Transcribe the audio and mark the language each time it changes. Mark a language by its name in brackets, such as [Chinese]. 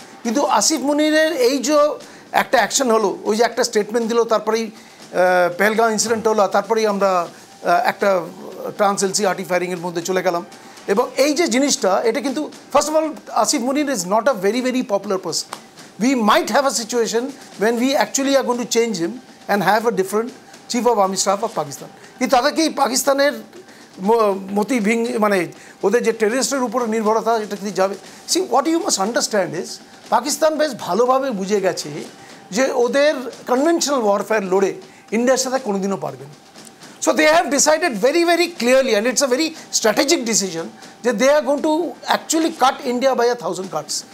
[Bangla] কিন্তু আসিফ মুনিরের এই যে একটা অ্যাকশন হলো, ওই যে একটা স্টেটমেন্ট দিল, তারপরেই পেহেলগাঁও ইনসিডেন্ট হলো, তারপরেই আমরা একটা ট্রান্স এলসি আর্টি ফায়ারিংয়ের মধ্যে চলে গেলাম। এবং এই যে জিনিসটা, এটা কিন্তু [English] First of all Asif Munir is not a very very popular person. We might have a situation when we actually are going to change him and have a different chief of army staff of Pakistan. [Bangla] কিন্তু তাদেরকে এই পাকিস্তানের মতি মানে ওদের যে টেররিস্টের উপরে নির্ভরতা, এটা কিন্তু যাবে। [English] see what you must understand is, [Bangla] Pakistan বেশ ভালোভাবে বুঝে গেছে যে ওদের কনভেনশনাল ওয়ারফেয়ার লড়ে ইন্ডিয়ার সাথে কোনোদিনও পারবে না। [English] So they have decided very, very clearly, and it's a very strategic decision, that they are going to actually cut India by 1,000 cuts.